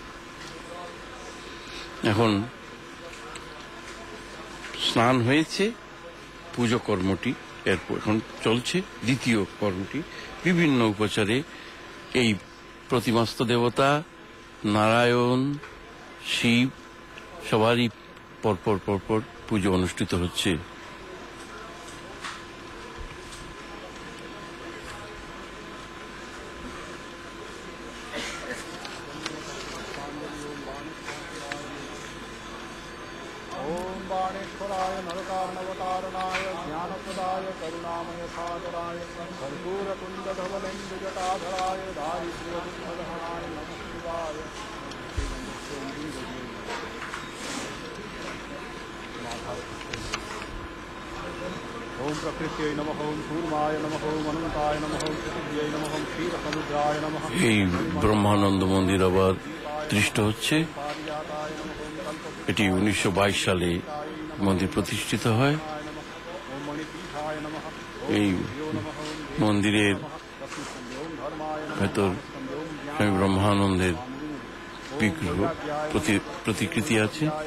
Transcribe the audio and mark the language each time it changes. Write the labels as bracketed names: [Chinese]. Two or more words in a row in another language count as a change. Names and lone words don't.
[Bangla] এখন স্নান হয়েছে, পুজো কর্মটি এরপর এখন চলছে দ্বিতীয় কর্মটি। বিভিন্ন উপচারে এই প্রতিমাস্ত দেবতা নারায়ণ, শিব সবারই পরপর পরপর পুজো অনুষ্ঠিত হচ্ছে। [Sanskrit] ओम बाणेश्वराय नरकार्णवतारणाय ज्ञानप्रदाय करुणामय सागराय कर्पूरकुण्डधवलेन्दुजटाधराय दारिद्र्यदुःखदहनाय नमः शिवाय। ओम प्रकृत्यै नमः, ओम कूर्माय नमः, ओम अनन्ताय नमः, ओम पृथिव्यै नमः, ओम क्षीरसमुद्राय नमः। [Bangla] এই ব্রহ্মানন্দ মন্দির আবার দৃষ্ট হচ্ছে। এটি 1922 সালে মন্দির প্রতিষ্ঠিত হয়। এই মন্দিরের ভেতর স্বামী ব্রহ্মানন্দের বিগ্রহ প্রতিকৃতি আছে।